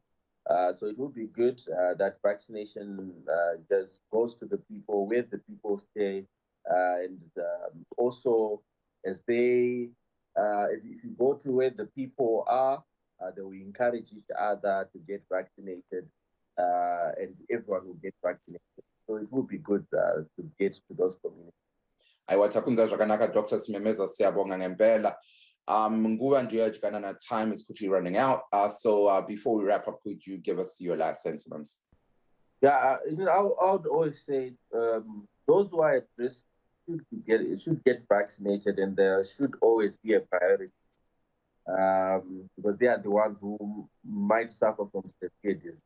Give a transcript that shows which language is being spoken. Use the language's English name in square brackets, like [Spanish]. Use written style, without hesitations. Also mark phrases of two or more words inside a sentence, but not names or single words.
[English] So it would be good that vaccination just goes to the people, where the people stay, and also as they, if you go to where the people are, they will encourage each other to get vaccinated, and everyone will get vaccinated. So it would be good to get to those communities. [Shona] Aiwatakunza zvakanaka, Dr. Simemeza, [North Ndebele] siyabonga ngempela. [Shona] Nguva ndiyoyadikana na [English] time is quickly running out. So before we wrap up, could you give us your last sentiments? Yeah, I would always say those who are at risk should get vaccinated, and there should always be a priority because they are the ones who might suffer from severe disease.